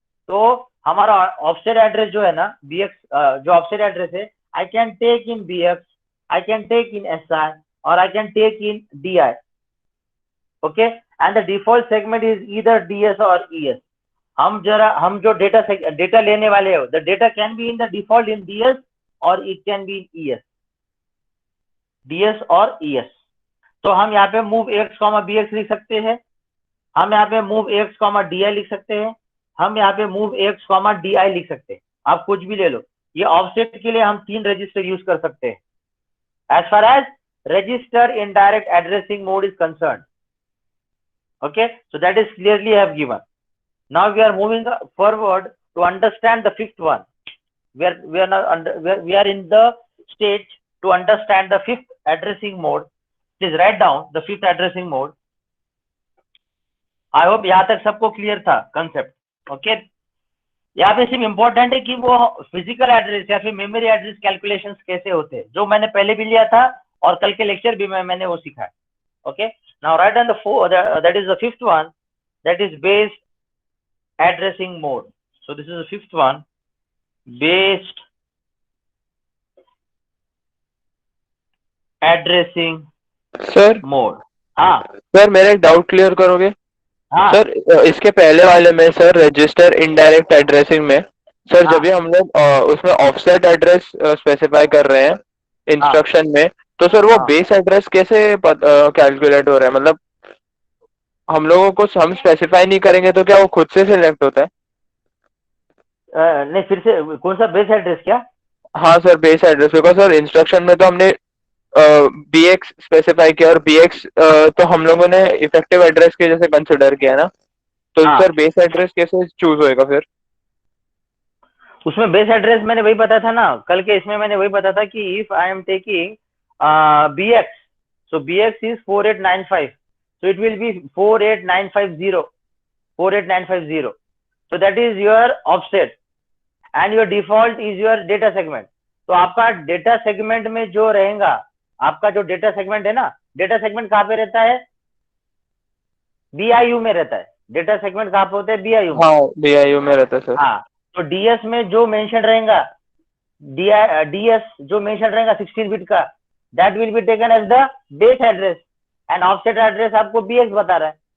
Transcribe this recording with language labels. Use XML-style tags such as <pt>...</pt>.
<hi>तो हमारा offset address जो है ना, BX जो offset address है,</hi> <en>I can take in BX, I can take in SI, or I can take in DI. Okay, and the default segment is either DS or ES.</en> <hi>हम जो data लेने वाले हो,</hi> <en>the data can be in the default in DS or it can be in ES, DS और ES.</en> <hi>तो हम यहाँ पे move AX, BX लिख सकते हैं, हम यहाँ पे move AX, DI लिख सकते हैं, हम यहाँ पे move AX, DI लिख सकते हैं, आप कुछ भी ले लो. ये ऑफसेट के लिए हम 3 रजिस्टर यूज कर सकते हैं.</hi> <en>As far as register indirect addressing mode is concerned, okay, so that is clearly I have given. Now we are moving forward to understand the fifth one. We are in the stage to understand the fifth addressing mode. Please write down the fifth addressing mode. I hope</en> <hi>यहाँ तक सबको clear था concept. Okay, यहाँ पे सिर्फ important है कि वो फिजिकल एड्रेस या फिर मेमोरी एड्रेस कैलकुलेशंस कैसे होते हैं, जो मैंने पहले भी लिया था और कल के लेक्चर भी मैंने वो सीखा है.</hi> <en>Okay, now right on the that is the fifth one, that is based addressing mode. So this is the fifth one, based addressing</en> <hi>sir</hi> <en>mode. हाँ</en> <hi>सर, मेरा एक डाउट क्लियर करोगे? हाँ सर इसके पहले वाले में सर रजिस्टर इनडायरेक्ट एड्रेसिंग में सर हाँ. जब भी हम लोग उसमें ऑफसेट एड्रेस स्पेसिफाई कर रहे हैं इंस्ट्रक्शन में, तो सर वो हाँ. बेस एड्रेस कैसे कैलकुलेट हो रहा है? मतलब हम लोगों को हम स्पेसिफाई नहीं करेंगे तो क्या वो खुद से सिलेक्ट होता है? नहीं, फिर से कौन सा बेस एड्रेस? क्या? हाँ sir, base address. Because sir instruction में तो हमने BX स्पेसिफाई किया और BX तो हम लोगों ने इफेक्टिव एड्रेस के जैसे कंसिडर किया ना, तो हाँ. सर बेस एड्रेस कैसे चूज होएगा फिर? उसमें बेस एड्रेस मैंने वही बताया था ना कल के, इसमें मैंने वही बताया था कि</hi> <en>If I am taking BX, so BX is 4895, so it will be 48950, 48950. So that is your offset and your default is your data segment.</en> <hi>तो आपका डेटा सेगमेंट में जो रहेगा, आपका जो डेटा सेगमेंट है ना, डेटा सेगमेंट कहाँ पे रहता है? BIU में रहता है. डेटा सेगमेंट कहाँ पे होता है? BIU में. हाँ, BIU में रहता है सर. हाँ, तो DS में जो मेंशन रहेगा, DS जो मेंशन रहेगा 16 बिट का,</hi> <en>that will be taken as the base address</en> <hi>and offset address आपको BX बता रहा है.</hi>